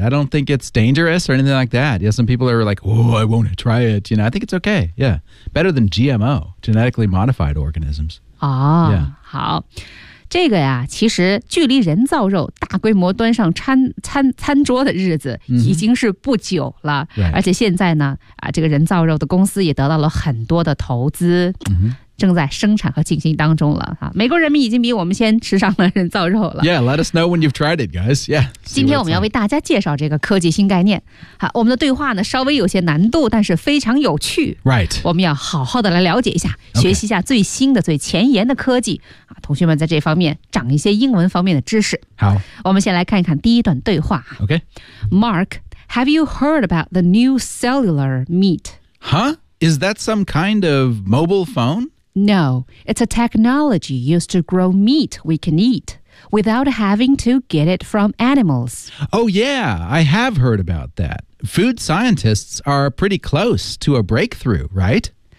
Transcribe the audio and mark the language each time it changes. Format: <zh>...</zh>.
<en>I don't think it's dangerous or anything like that. Yeah, some people are like, oh, I won't try it. You know, I think it's okay. Yeah, better than GMO, genetically modified organisms.</en> <zh>哦、</zh> <en>yeah.</en> <zh>，好，这个呀，其实距离人造肉大规模端上餐桌的日子已经是不久了。</zh> <en>Right.</en> <zh>而且现在呢，这个人造肉的公司也得到了很多的投资。正在生产和进行当中了，美国人民已经比我们先吃上了人造肉了。</zh> <en>Yeah, let us know when you've tried it, guys. Yeah.</en> <zh>今天我们要为大家介绍这个科技新概念。好，我们的对话呢稍微有些难度，但是非常有趣。</zh> <en>Right.</en> <zh>我们要好好的来了解一下、</zh> <en>okay.</en> <zh>学习一下最新的最前沿的科技，同学们在这方面长一些英文方面的知识。好，我们先来看一看第一段对话。</zh> <en>OK. Mark, have you heard about the new cellular meat? Huh? Is that some kind of mobile phone? No, it's a technology used to grow meat we can eat. without having to get it from animals. Oh, yeah, I have heard about that. Food scientists are pretty close to a breakthrough, right?</en>